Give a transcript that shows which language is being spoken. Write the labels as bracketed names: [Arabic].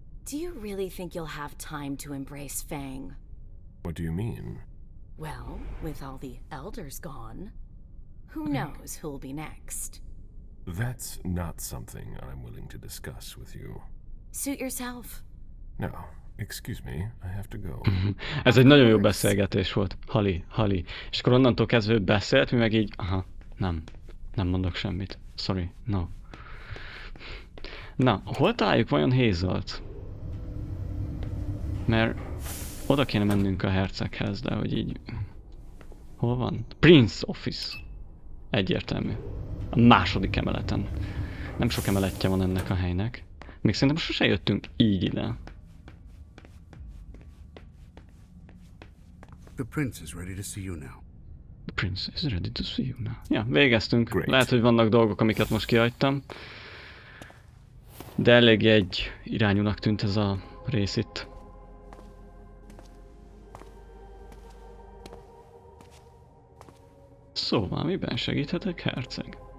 [English] Do you really think you'll have time to embrace Fang? What do you mean? Well, with all the elders gone, who knows who'll be next? That's not something I'm willing to discuss with you. Suit yourself. No, excuse me, I have to go. [Hungarian] Ez egy nagyon jó beszélgetés volt. Hali. És akkor onnantól kezdve ő beszélt, mi meg így, aha, nem mondok semmit. [English] Sorry, no. [Hungarian] Na, hol találjuk vajon Hazelt? Mert oda kéne mennünk a herceghez, de hogy így... Hol van? Prince Office. Egyértelmű. A második emeleten. Nem sok emeletje van ennek a helynek. Még szerintem sose jöttünk így ide. [English] The prince is ready to see you now. The prince is ready to see you now. [Hungarian] Ja, végeztünk. [English] Great. [Hungarian] Lehet, hogy vannak dolgok, amiket most kihagytam. De eléggé egy irányúnak tűnt ez a rész itt. Szóval miben segíthetek, herceg?